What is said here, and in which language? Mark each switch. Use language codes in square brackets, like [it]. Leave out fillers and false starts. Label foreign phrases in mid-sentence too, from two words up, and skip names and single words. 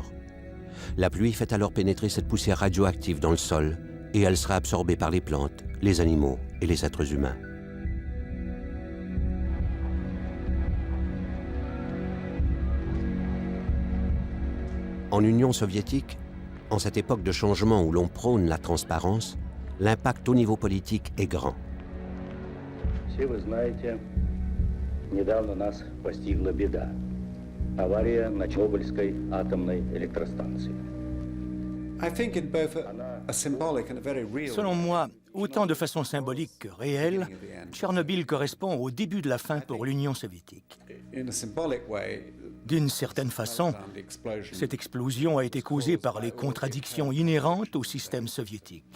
[fr] La pluie fait alors pénétrer cette poussière radioactive dans le sol et elle sera absorbée par les plantes, les animaux et les êtres humains. En Union soviétique, en cette époque de changement où l'on prône la transparence, l'impact au niveau politique est grand. [ru] Недавно нас постигла беда. Авария на Чернобыльской атомной электростанции. [fr] Selon moi, autant de façon symbolique que réelle, Tchernobyl correspond au début de la fin pour l'Union soviétique. D'une certaine façon, cette explosion a été causée par les contradictions inhérentes au système soviétique.